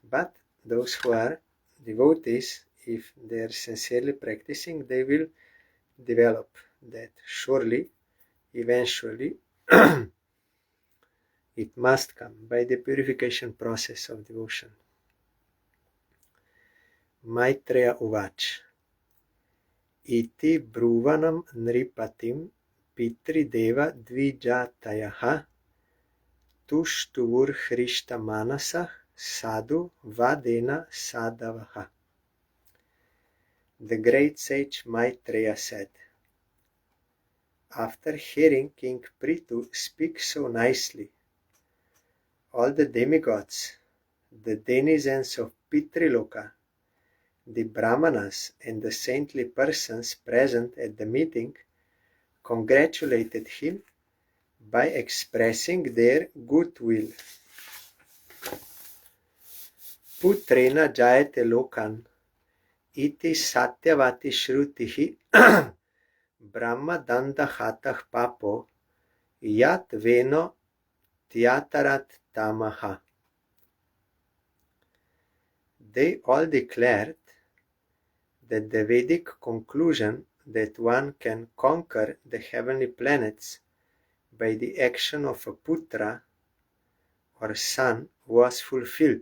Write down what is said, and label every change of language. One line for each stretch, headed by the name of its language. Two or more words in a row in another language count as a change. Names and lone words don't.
English: But those who are devotees, if they are sincerely practicing, they will develop that. Surely, eventually, it must come by the purification process of devotion.
Sanskrit: Maitreya Uvach Iti Bruvanam Nripatim Pitrideva Dvijatayaha Tushtuvur Hrishta Manasah Sadhu Vadena Sadavaha.
English: The great sage Maitreya said, after hearing King Prithu speak so nicely, all the demigods, the denizens of Pitriloka, the Brahmanas and the saintly persons present at the meeting congratulated him by expressing their goodwill.
Sanskrit: Putrena jayate lokan iti satyavati shrutihi brahma danda hatah papo yat veno tyatarat tamaha.
English: They all declared that the Vedic conclusion that one can conquer the heavenly planets by the action of a putra or son was fulfilled.